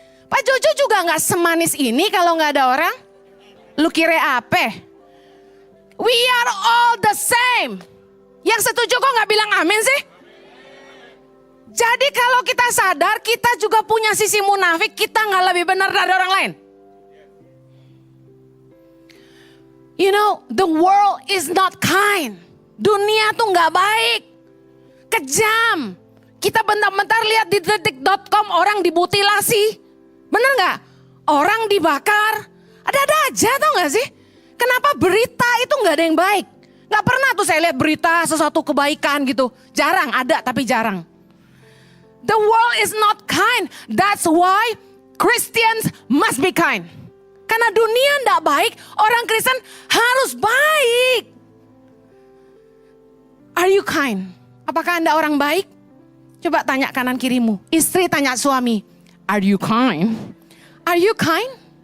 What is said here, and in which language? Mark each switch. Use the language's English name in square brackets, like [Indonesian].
[Indonesian] Pak Jojo juga gak semanis ini kalau gak ada orang. Lu kira apa? [English] We are all the same. [Indonesian] Yang setuju kok gak bilang amin sih? Jadi kalau kita sadar kita juga punya sisi munafik, kita gak lebih benar dari orang lain. [English] You know, the world is not kind. [Indonesian] Dunia tuh gak baik. Kejam. Kita bentar-bentar lihat di detik.com orang dimutilasi. Bener gak? Orang dibakar. Ada-ada aja tau gak sih? Kenapa berita itu gak ada yang baik? Gak pernah tuh saya lihat berita sesuatu kebaikan gitu. Jarang, ada tapi jarang. [English] The world is not kind. That's why Christians must be kind. [Indonesian] Karena dunia tidak baik, orang Kristen harus baik. [English] Are you kind? [Indonesian] Apakah Anda orang baik? Coba tanya kanan kirimu. Istri tanya suami, [English] are you kind? Are you kind?